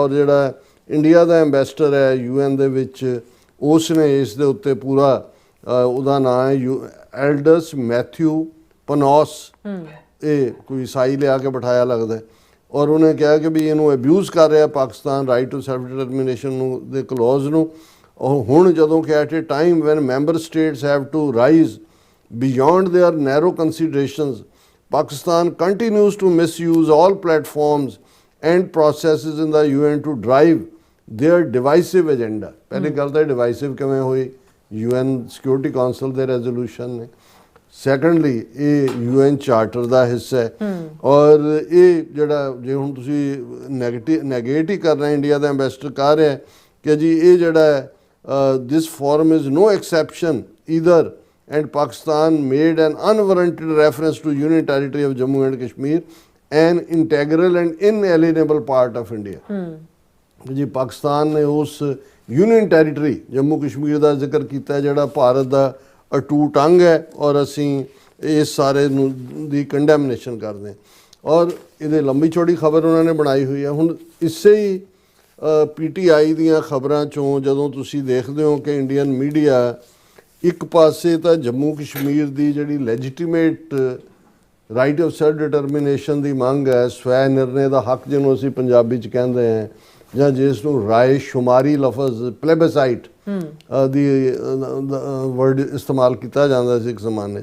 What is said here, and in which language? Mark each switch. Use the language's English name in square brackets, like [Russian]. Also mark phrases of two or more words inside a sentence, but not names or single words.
[Punjabi] ਔਰ ਜਿਹੜਾ ਇੰਡੀਆ ਦਾ ਐਂਬੈਸਡਰ ਹੈ UN ਦੇ ਵਿੱਚ, ਉਸ ਨੇ ਇਸ ਦੇ ਉੱਤੇ ਪੂਰਾ ਉਹਦਾ ਨਾਂ ਹੈ ਐਲਡਸ ਮੈਥਿਊ ਪਨੋਸ, ਇਹ ਕੋਈ ਈਸਾਈ ਲਿਆ ਕੇ ਬਿਠਾਇਆ ਲੱਗਦਾ। ਔਰ ਉਹਨੇ ਕਿਹਾ ਕਿ ਵੀ ਇਹਨੂੰ ਅਬਿਊਜ਼ ਕਰ ਰਿਹਾ ਪਾਕਿਸਤਾਨ [English] right to self determination [Punjabi] ਨੂੰ ਦੇ ਕਲੌਜ਼ ਨੂੰ। ਹੁਣ ਜਦੋਂ ਕਿ [English] at a time when member states have to rise beyond their narrow considerations, Pakistan continues to misuse all platforms and processes in the UN to drive their divisive agenda. [Punjabi] ਪਹਿਲੀ ਗੱਲ ਤਾਂ divisive ਕਿਵੇਂ ਹੋਈ? UN Security Council ਦੇ resolution ਨੇ। ਸੈਕੰਡਲੀ ਇਹ UN ਚਾਰਟਰ ਦਾ ਹਿੱਸਾ ਹੈ ਔਰ ਇਹ ਜਿਹੜਾ ਜੇ ਹੁਣ ਤੁਸੀਂ ਨੈਗੇਟ ਹੀ ਕਰਨਾ, ਇੰਡੀਆ ਦਾ ਐਂਬੈਸਡਰ ਕਹਿ ਰਿਹਾ ਕਿ ਜੀ ਇਹ ਜਿਹੜਾ [English] this forum is no exception either, and Pakistan made an unwarranted reference to Union Territory of Jammu and Kashmir, an integral and inalienable part of India. [Punjabi] ਜੀ ਪਾਕਿਸਤਾਨ ਨੇ ਉਸ [English] union territory [Punjabi] ਜੰਮੂ ਕਸ਼ਮੀਰ ਦਾ ਜ਼ਿਕਰ ਕੀਤਾ ਜਿਹੜਾ ਭਾਰਤ ਦਾ ਅਟੂਟ ਅੰਗ ਹੈ ਔਰ ਅਸੀਂ ਇਸ ਸਾਰੇ ਨੂੰ ਦੀ ਕੰਡੈਮਨੇਸ਼ਨ ਕਰਦੇ ਹਾਂ ਔਰ ਇਹਦੇ ਲੰਬੀ ਚੌੜੀ ਖਬਰ ਉਹਨਾਂ ਨੇ ਬਣਾਈ ਹੋਈ ਹੈ। ਹੁਣ ਇਸੇ ਹੀ PTI ਦੀਆਂ ਖਬਰਾਂ 'ਚੋਂ ਜਦੋਂ ਤੁਸੀਂ ਦੇਖਦੇ ਹੋ ਕਿ [English] Indian media [Punjabi] ਇੱਕ ਪਾਸੇ ਤਾਂ ਜੰਮੂ ਕਸ਼ਮੀਰ ਦੀ ਜਿਹੜੀ [English] legitimate right of self determination [Punjabi] ਦੀ ਮੰਗ ਹੈ, ਸਵੈ ਨਿਰਣੇ ਦਾ ਹੱਕ ਜਿਹਨੂੰ ਅਸੀਂ ਪੰਜਾਬੀ 'ਚ ਕਹਿੰਦੇ ਹਾਂ ਜਾਂ ਜਿਸ ਨੂੰ ਰਾਏ ਸ਼ੁਮਾਰੀ ਲਫ਼ਜ਼ ਪਲੇਬਸਾਈਟ ਦੀ ਵਰਡ ਇਸਤੇਮਾਲ ਕੀਤਾ ਜਾਂਦਾ ਸੀ ਇੱਕ ਜ਼ਮਾਨੇ 'ਚ।